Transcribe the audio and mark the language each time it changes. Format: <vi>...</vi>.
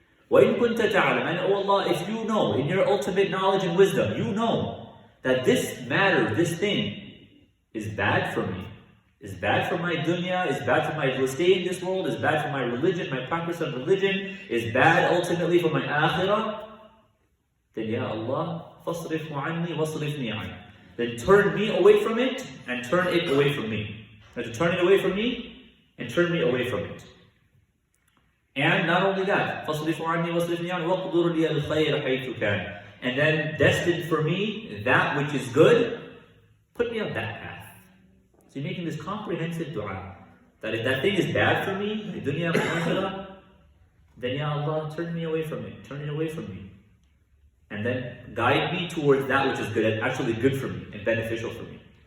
<ar>وَإِن كُنْتَ تَعْلَمْ,</ar> <en>and oh Allah, if you know, in your ultimate knowledge and wisdom, you know that this matter, this thing, is bad for me, is bad for my dunya, is bad for my stay in this world, is bad for my religion, my practice of religion, is bad ultimately for my akhirah, then Ya Allah,</en> <ar>فَاصْرِفْهُ عَنِّي وَاصْرِفْنِي عَنْهُ.</ar> <en>Then turn me away from it, and turn it away from me. To turn it away from me, and turn me away from it. And not only that,</en> <ar>فَاصْرِفْهُ عَنِّي وَاصْرِفْنِي عَنْهُ وَاقْدُرْ لِي الْخَيْرَ حَيْثُ كَانَ.</ar> <en>And then destined for me that which is good, put me on that path. So you're making this comprehensive dua, that if that thing is bad for me, the dunya and akhirah, then Ya Allah, turn me away from it, turn it away from me. And then guide me towards that which is good, and actually good for me and beneficial for me.</en>